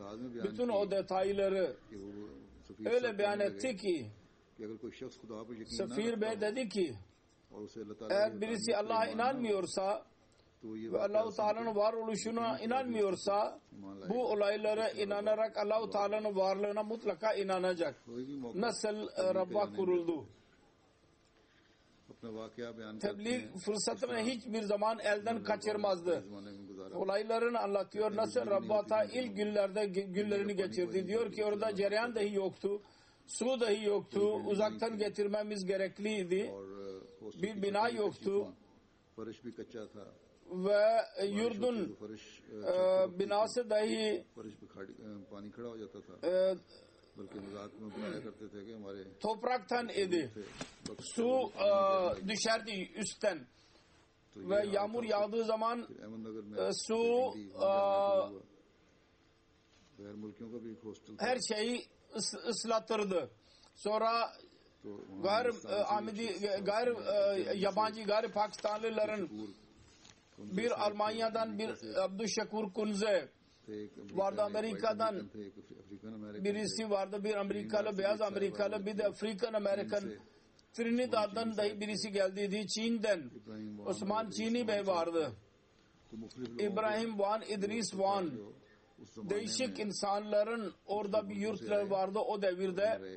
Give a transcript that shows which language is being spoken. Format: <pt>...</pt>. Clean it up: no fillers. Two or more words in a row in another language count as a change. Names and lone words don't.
<tr>Bütün o detayları</tr> <ur>کہ وہ</ur> <tr>öyle beyan etti ki</tr> <ur>کہ اگر کوئی شخص خدا پر یقین نہ</ur> <tr>Safir Bey dedi ki</tr> <ur>اور اسے اللہ تعالیٰ</ur> <tr>eğer birisi Allah'a inanmıyorsa</tr> <ur>تو یہ</ur> <tr>ve Allah-u Teala'nın varoluşuna inanmıyorsa bu olaylara inanarak Allah-u Teala'nın varlığına mutlaka inanacak.</tr> <ur>کوئی بھی موقع</ur> <tr>Nasıl Rabbah kuruldu?</tr> <ur>اپنا واقعہ بیان کرتے</ur> <tr>Tebliğ</tr> <ur>हैं</ur> <tr>fırsatını hiçbir zaman elden kaçırmazdı.</tr> <ur>زمانے میں گزارا</ur> <tr>Olaylarını anlatıyor. Nasıl Rabbata ilk günlerde günlerini geçirdi. Diyor ki orada cereyan dahi yoktu. Su dahi yoktu. Uzaktan getirmemiz gerekliydi.</tr> <ur>اور ہاسٹل</ur> <tr>Bir bina yoktu.</tr> <ur>فرش بھی کچا تھا</ur> <tr>Ve yurdun</tr> <ur>फर्श</ur> <tr>binası dahi</tr> <ur>فرش پہ پانی کھڑا ہو جاتا تھا بلکہ مذاق میں بلایا کرتے تھے کہ ہمارے</ur> <tr>topraktan idi. Su düşerdi üstten. Ve yağmur yağdığı zaman</tr> <ur>احمدنگر میں</ur> <tr>su</tr> <ur>غیر ملکیوں کا بھی ایک ہاسٹل تھا</ur> <tr>her şeyi ıslatırdı. Sonra</tr> <ur>تو وہاں</ur> <tr>yabancı gayri Pakistanlıların bir Almanya'dan bir Abdüşşakur Kunze vardı, Amerika'dan birisi vardı, bir Amerikalı, beyaz Amerikalı, bir de Afrikan Amerikan, Trinidad'dan dahi birisi geldiydi, Çin'den Osman Çini Bey vardı, İbrahim Van, İdris Van, değişik insanların orada bir yurtları vardı o devirde.</tr>